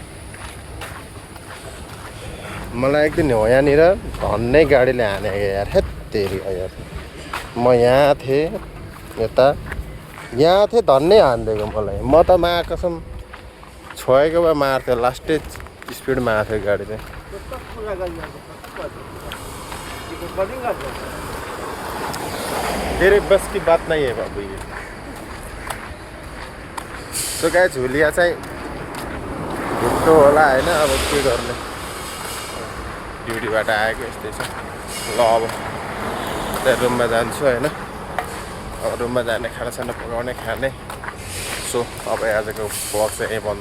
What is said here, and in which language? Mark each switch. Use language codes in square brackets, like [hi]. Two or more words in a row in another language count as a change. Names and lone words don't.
[ne] मलाई एक दिन हो यहाँनिर धन्नै गाडीले हानेको यार हेत्तेरी यार म यहाँ थिएँ यता यहाँ थिएँ धन्नै हानिदिएको मलाई म त मा कसम छोएको भए मार्थ्यो लास्टै स्पिडमा आएको थियो गाडी चाहिँ [hi] तेरे बस की बात नहीं है बाबू ये [ne] सो गाई झुलिया चाहिँ घुट्टो होला होइन अब के गर्ने ड्युटीबाट आएको यस्तै छ ल अब त्यहाँ रुममा जान्छु होइन अब रुममा जाने खानासाना पकाउने खाने सो अब आजको ब्लग चाहिँ यहीँ बन्द